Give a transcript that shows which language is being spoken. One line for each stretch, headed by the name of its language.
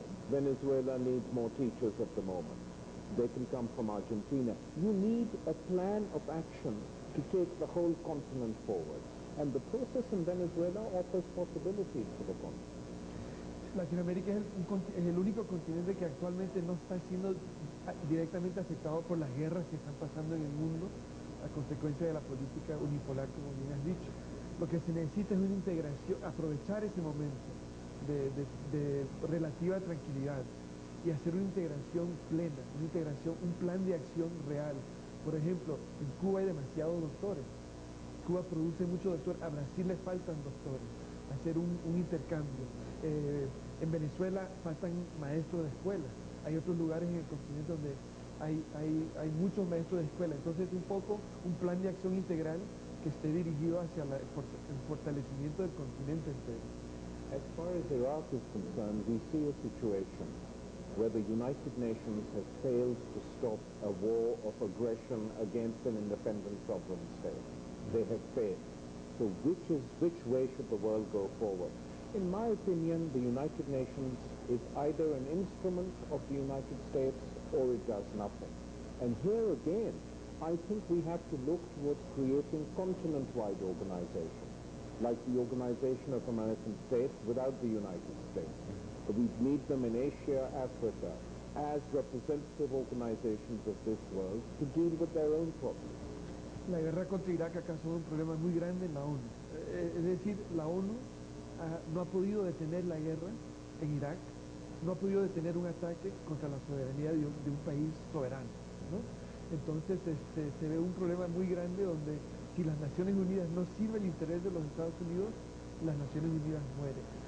English: Venezuela needs more teachers at the moment. They can come from Argentina. You need a plan of action to take the whole continent forward. And the process in Venezuela offers possibilities for the continent.
Spanish: Latinoamérica es el único continente que actualmente no está siendo directamente afectado por las guerras que están pasando en el mundo a consecuencia de la política unipolar, como bien has dicho. Lo que se necesita es una integración, aprovechar ese momento de relativa tranquilidad y hacer una integración plena, una integración, un plan de acción real. Por ejemplo, en Cuba hay demasiados doctores. Cuba produce muchos doctores, a Brasil le faltan doctores, hacer un intercambio. En Venezuela faltan maestros de escuela. Hay otros lugares en el continente donde hay muchos maestros de escuela. Entonces, un poco un plan de acción integral que esté dirigido hacia el fortalecimiento del continente entero.
English: As far as Iraq is concerned, we see a situation where the United Nations has failed to stop a war of aggression against an independent sovereign state. They have failed. So which way should the world go forward? In my opinion, the United Nations is either an instrument of the United States or it does nothing. And here again, I think we have to look towards creating continent-wide organizations, like the Organization of American States without the United States. We need them in Asia, Africa, as representative organizations of this world to deal with their own problems.
Spanish: La guerra contra Irak ha causado un problema muy grande en la ONU. Es decir, la ONU no ha podido detener la guerra en Irak, no ha podido detener un ataque contra la soberanía de un país soberano, ¿no? Entonces se ve un problema muy grande donde si las Naciones Unidas no sirven el interés de los Estados Unidos, las Naciones Unidas mueren.